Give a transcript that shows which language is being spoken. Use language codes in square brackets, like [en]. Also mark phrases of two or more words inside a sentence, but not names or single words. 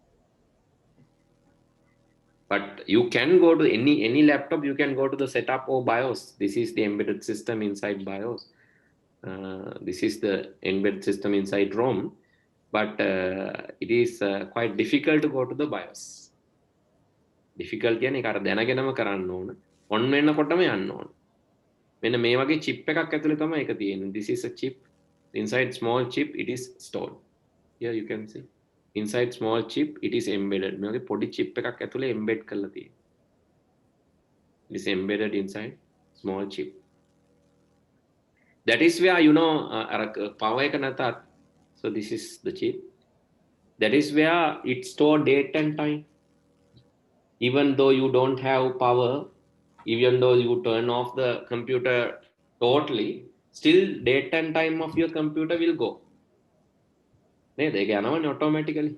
[en] But you can go to any laptop, you can go to the setup or BIOS. This is the embedded system inside BIOS. This is the embedded system inside ROM. But it is quite difficult to go to the BIOS. [si] Difficult කියන්නේ ඒක අර දැනගෙනම කරන්න ඕන. on වෙනකොටම යන්න ඕන. මෙන්න මේ වගේ chip එකක් ඇතුලේ තමයි ඒක තියෙන්නේ. [en] This is a chip. Inside small chip, it is stored. Here you can see. Inside small chip, it is embedded. [si] මේ වගේ පොඩි chip එකක් ඇතුලේ embed කරලා තියෙනවා. [en] It is embedded inside small chip. That is where, you know, power [si] එක නැතත්. [en] So this is the chip. That is where it store date and time. Even though you don't have power, even though you turn off the computer totally, still date and time of your computer will go. They can automatically.